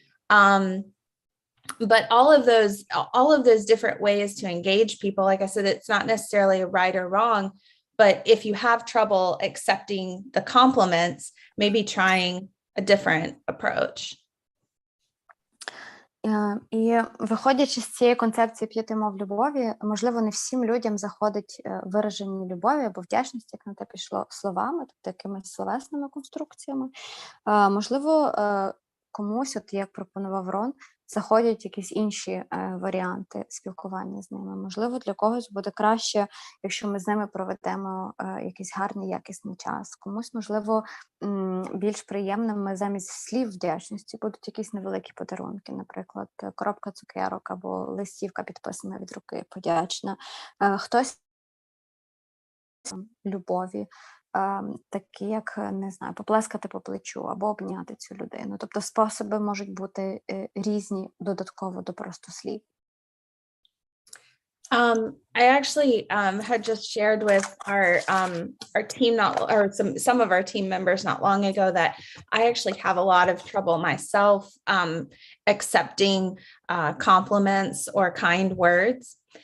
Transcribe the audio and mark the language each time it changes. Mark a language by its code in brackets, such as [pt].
[en] But all of those different ways to engage people, like I said, it's not necessarily a right or wrong, but if you have trouble accepting the compliments, maybe trying a different approach. [uk] І виходячи з цієї концепції 5 мов любові, можливо, не всім людям заходить вираження любові або вдячності, як на те пішло, словами, тобто якимись словесними конструкціями. Можливо, комусь, от як пропонував Рон, заходять якісь інші варіанти спілкування з ними. Можливо, для когось буде краще, якщо ми з ними проведемо якийсь гарний, якісний час. Комусь, можливо, більш приємними замість слів вдячності будуть якісь невеликі подарунки, наприклад, коробка цукерок або листівка, підписана від руки, подячна. Хтось любові, такі як, не знаю, поплескати по плечу або обняти цю людину. Тобто способи можуть бути різні додатково до просто слів. [en] I actually had just shared with our team, some of our team members not long ago, that I actually have a lot of trouble myself accepting compliments or kind words.